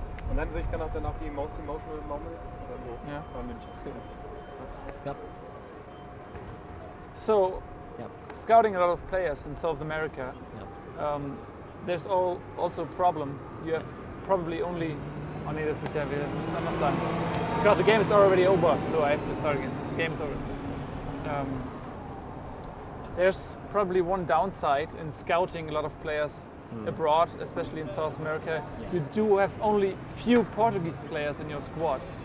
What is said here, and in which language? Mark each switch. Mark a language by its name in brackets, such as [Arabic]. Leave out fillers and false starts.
[German] Und dann würde ich gerne auch danach die [English] most emotional moments. [German] Ja. München. [English] Yep. So, scouting a lot of players in South America, there's also a problem. You have probably only. [German] Oh nee, das ist ja wieder Samstag. [English] Because the game is already over, so I have to start again. The game is over. There's probably one downside in scouting a lot of players abroad, especially in South America. Yes. You do have only few Portuguese players in your squad.